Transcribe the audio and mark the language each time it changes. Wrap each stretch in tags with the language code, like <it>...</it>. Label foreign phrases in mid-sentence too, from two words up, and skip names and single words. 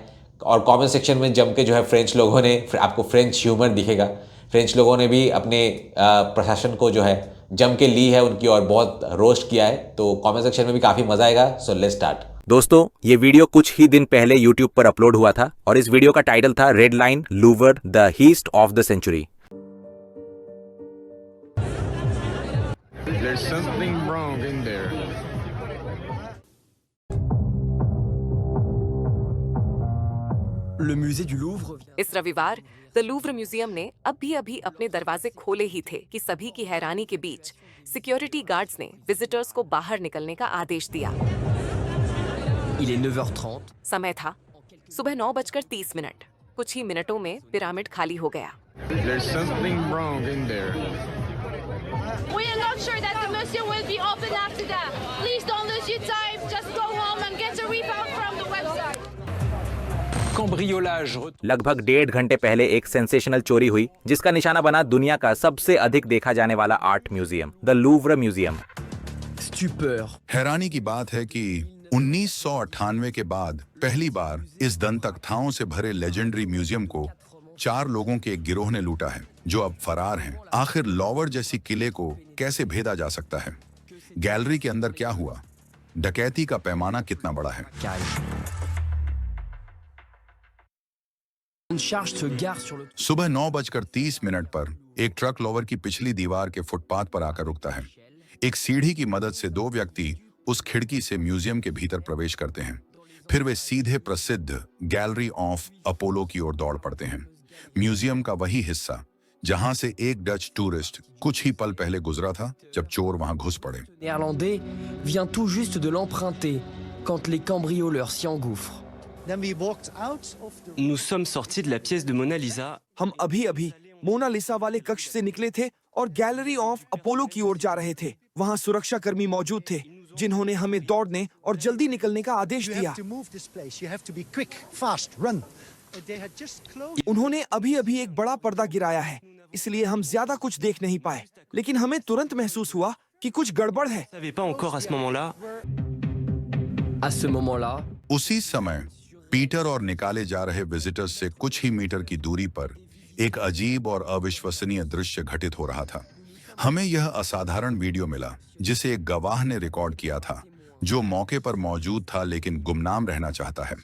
<hi>और</hi> <en>comment section</en> <hi>में जम के जो है फ्रेंच लोगों ने, आपको</hi> <en>French humour</en> <hi>दिखेगा, फ्रेंच लोगों ने भी अपने प्रशासन को जो है जम के ली है उनकी, और बहुत रोस्ट किया है। तो</hi> <en>comment section</en> <hi>में भी काफ़ी मज़ा आएगा।</hi> <en>So let's start.</en> <hi>दोस्तों, ये वीडियो कुछ ही दिन पहले YouTube पर अपलोड हुआ था और इस वीडियो का टाइटल था रेड लाइन लूवर द हीस्ट ऑफ द सेंचुरी।</hi> <en>There's something wrong in there.</en> <fr>Le musée du Louvre</fr> <hi>इस रविवार द लूव्र म्यूजियम ने अभी अपने दरवाजे खोले ही थे कि सभी की हैरानी के बीच</hi> <en>security guards</en> <hi>ने विजिटर्स को बाहर निकलने का आदेश दिया।</hi> <fr>Il est 9h30.</fr> <hi>समय था सुबह 9:30। कुछ ही मिनटों में पिरामिड खाली हो गया।</hi> <en>There's something wrong in there. We are not sure that the museum will be open after that. Please don't lose your time. Just go home and get a refund from the website.</en> <fr>Cambriolage.</fr> <hi>लगभग 1.5 घंटे पहले एक सेंसेशनल चोरी हुई जिसका निशाना बना दुनिया का सबसे अधिक देखा जाने वाला</hi> <en>art museum,</en> <hi>द लूव्र म्यूजियम।</hi> <fr>Stupeur.</fr> <hi>हैरानी की बात है कि 1998 के बाद पहली बार इस दंतकथाओं से भरे</hi> <en>legendary museum</en> <hi>को 4 लोगों के एक गिरोह ने लूटा है, जो अब फरार हैं। आखिर लॉवर जैसी किले को कैसे भेदा जा सकता है? गैलरी के अंदर क्या हुआ? डकैती का पैमाना कितना बड़ा है?</hi> <fr>Une charge se gare sur le...</fr> <hi>सुबह 9:30 पर एक ट्रक लॉवर की पिछली दीवार के फुटपाथ पर आकर रुकता है। एक सीढ़ी की मदद से 2 व्यक्ति उस खिड़की से म्यूजियम के भीतर प्रवेश करते हैं। फिर वे सीधे प्रसिद्ध गैलरी ऑफ अपोलो की ओर दौड़ पड़ते हैं। म्यूजियम का वही हिस्सा जहां से एक</hi> <en>Dutch tourist</en> <hi>कुछ ही पल पहले गुजरा था जब चोर वहां घुस पड़े।</hi> <fr>néerlandais vient tout juste de l'emprunter quand les cambrioleurs s'y engouffrent. Nous sommes sortis de la pièce de Mona Lisa.</fr> <hi>हम अभी मोनालिसा वाले कक्ष से निकले थे और गैलरी ऑफ अपोलो की ओर जा रहे थे। वहां सुरक्षा कर्मी मौजूद थे जिन्होंने हमें दौड़ने और जल्दी निकलने का आदेश दिया। उन्होंने अभी एक बड़ा पर्दा गिराया है, इसलिए हम ज्यादा कुछ देख नहीं पाए, लेकिन हमें तुरंत महसूस हुआ कि कुछ गड़बड़ है।</hi> <fr>Je ne savais pas encore à ce moment-là. À ce moment-là,</fr> <hi>उसी समय पीटर और निकाले जा रहे विजिटर्स से कुछ ही मीटर की दूरी पर एक अजीब और अविश्वसनीय दृश्य घटित हो रहा था। हमें यह असाधारण वीडियो मिला जिसे एक गवाह ने रिकॉर्ड किया था, जो मौके पर मौजूद था लेकिन गुमनाम रहना चाहता है।</hi>